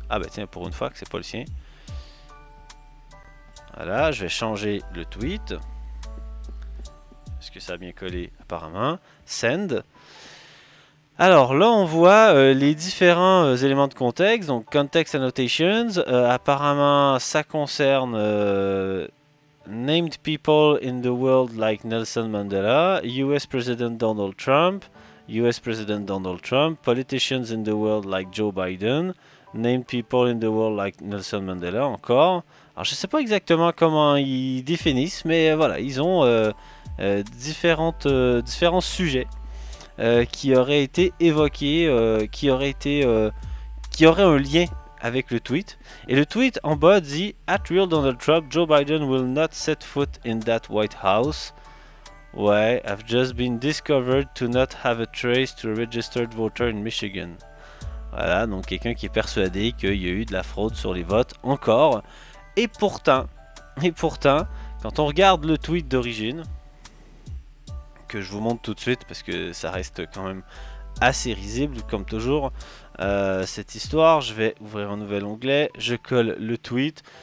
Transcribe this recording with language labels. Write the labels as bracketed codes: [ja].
[fr] Ah bah tiens, pour une fois que c'est pas le sien. Voilà, je vais changer le tweet. Est-ce que ça a bien collé? Apparemment. Send. Alors là, on voit les différents éléments de contexte. [en] Donc, context annotations. [fr] Apparemment, ça concerne [en] named people in the world like Nelson Mandela, US President Donald Trump, US President Donald Trump, politicians in the world like Joe Biden, named people in the world like Nelson Mandela [fr] encore. Alors, je ne sais pas exactement comment ils définissent, mais voilà, ils ont différents sujets qui auraient été évoqués, qui auraient un lien avec le tweet. Et le tweet en bas dit [en] At real Donald Trump, Joe Biden will not set foot in that White House. Ouais, I've just been discovered to not have a trace to a registered voter in Michigan. [fr] Voilà, donc quelqu'un qui est persuadé qu'il y a eu de la fraude sur les votes encore. Et pourtant, quand on regarde le tweet d'origine, que je vous montre tout de suite parce que ça reste quand même assez risible comme toujours cette histoire, je vais ouvrir un nouvel onglet, je colle le tweet.